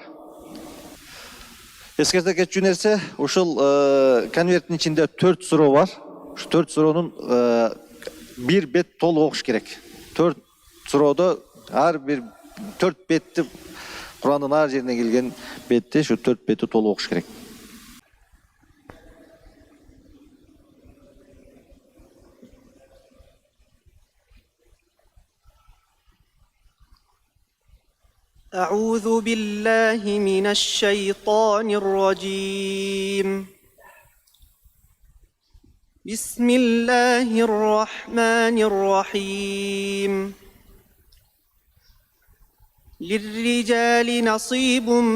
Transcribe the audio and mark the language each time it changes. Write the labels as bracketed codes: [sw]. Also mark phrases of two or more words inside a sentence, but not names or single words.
[ky] Эскерте кетчү нерсе, ушул конверттин ичинде 4 суроо бар. Ушу 4 суроонун бир бет толук окуш керек. 4 суроодо ар бир 4 бетти Курандын ар жерине келген бетти шу 4 бетти толук окуш керек. [ar] أعوذ بالله من الشيطان الرجيم بسم الله الرحمن الرحيم للرجال نصيب